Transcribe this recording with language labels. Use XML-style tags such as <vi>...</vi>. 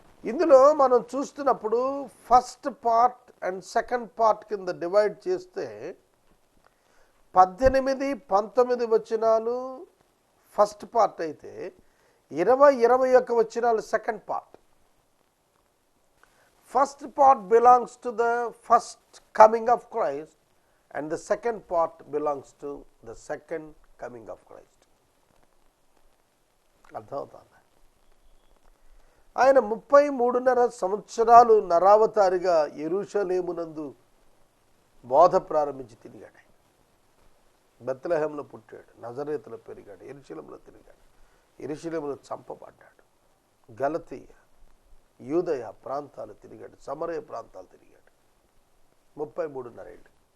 <te>ఇందులో మనం చూస్తున్నప్పుడు</te> <en>first part and second part</en> <te>కింద డివైడ్ చేస్తే 18, 19 వచనాలు ఫస్ట్ పార్ట్ అయితే 20, 21 వచనాలు second part.</te> <en>First part belongs to the first coming of Christ and the second part belongs to the second coming of Christ.</en> <te>అర్థమవుతుందా? ఆయన 33.5 సంవత్సరాలు నరావతారిగా యెరూషలేమునందు బోధ ప్రారంభించి తిరిగాడు. బెత్లెహేంలో పుట్టాడు, నజరేతులో పెరిగాడు, యెరూషలేములో తిరిగాడు, యెరూషలేములో చంపబడ్డాడు, గలతీయ, యూదయ ప్రాంతాలు తిరిగాడు, సమరయ ప్రాంతాలు తిరిగాడు. 33.5 ఏళ్ళు.</te>